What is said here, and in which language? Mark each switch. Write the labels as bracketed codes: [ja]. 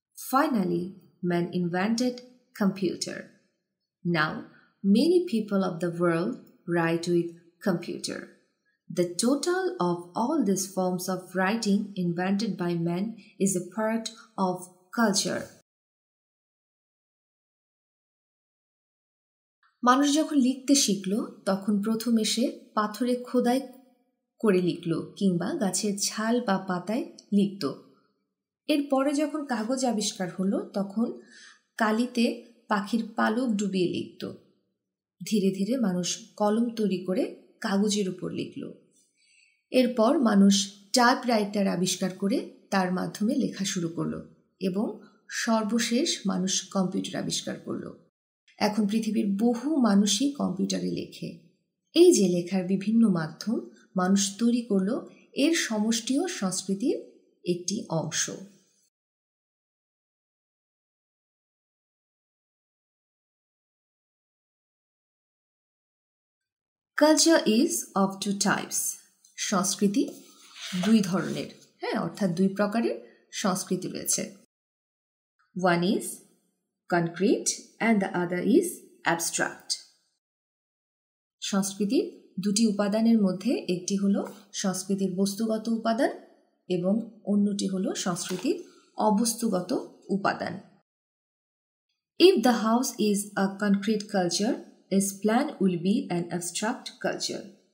[en] Finally, man invented computer. Now, many people of the world write with computer. The total of all these forms of writing invented by man is a part of culture. [bn] মানুষ যখন লিখতে শিখল তখন প্রথমে সে পাথরে খোদাই করে লিখল কিংবা গাছের ছাল বা পাতায় লিখত। এরপরে যখন কাগজ আবিষ্কার হলো তখন কালিতে পাখির পালক ডুবিয়ে লিখত। ধীরে ধীরে মানুষ কলম তৈরি করে কাগজের উপর লিখল। এরপর মানুষ টাইপরাইটার আবিষ্কার করে তার মাধ্যমে লেখা শুরু করলো এবং সর্বশেষ মানুষ কম্পিউটার আবিষ্কার করলো। এখন পৃথিবীর বহু মানুষই কম্পিউটারে লেখে। এই যে লেখার বিভিন্ন মাধ্যম মানুষ তৈরি করলো এর সমষ্টিও সংস্কৃতির একটি অংশ। [en] Culture is of two types. [bn] সংস্কৃতি দুই ধরনের, অর্থাৎ দুই প্রকারের সংস্কৃতি রয়েছে। [en] One is concrete and the other is abstract. [bn] সংস্কৃতির দুটি উপাদানের মধ্যে একটি হলো সংস্কৃতির বস্তুগত উপাদান এবং অন্যটি হলো সংস্কৃতির অবস্তুগত উপাদান। [en] If the house is a concrete culture, its plan will be an abstract culture.